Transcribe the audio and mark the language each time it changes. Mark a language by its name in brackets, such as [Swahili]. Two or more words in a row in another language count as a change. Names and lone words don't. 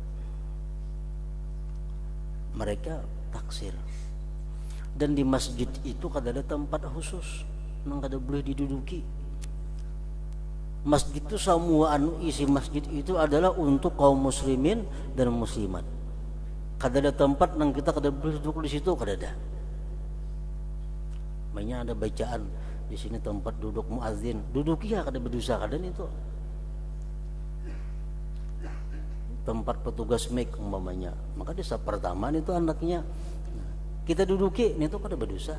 [Indonesian] Mereka taksir. [Banjar] Dan di masjid itu kada ada tempat khusus, nang kada boleh diduduki. [Indonesian] Masjid itu semua isi masjid itu adalah untuk kaum muslimin dan muslimat. [Banjar] Kada ada tempat nang kita kada boleh duduk di situ, kada ada. Banyak ada bacaan di sini tempat duduk muazin, duduki ya kada berdosa kada itu. Tempat petugas mic umpamanya, maka di saf pertama itu anaknya kita duduki ini tuh kada berdosa.